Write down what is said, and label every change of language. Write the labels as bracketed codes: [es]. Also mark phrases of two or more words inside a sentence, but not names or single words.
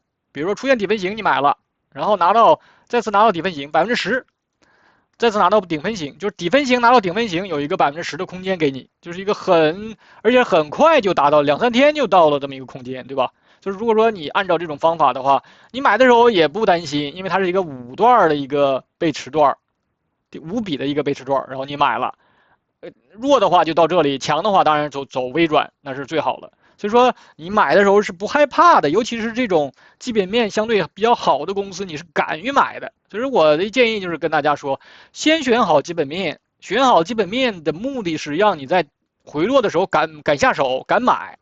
[zh] 比如說出現底分型，你買了，然後再次拿到底分型10%，再次拿到頂分型，就是底分型拿到頂分型有一個10%的空間給你，就是一個而且很快就達到2、3天就到了這麼一個空間，對吧？就是如果說你按照這種方法的話，你買的時候也不擔心，因為它是一個5段的一個背馳段，5筆的一個背馳段，然後你買了，弱的話就到這裡，強的話當然走微轉，那是最好的。所以說你買的時候是不害怕的，尤其是這種基本面相對比較好的公司，你是敢於買的。所以我的建議就是跟大家說，先選好基本面，選好基本面的目的是讓你在回落的時候敢下手，敢買。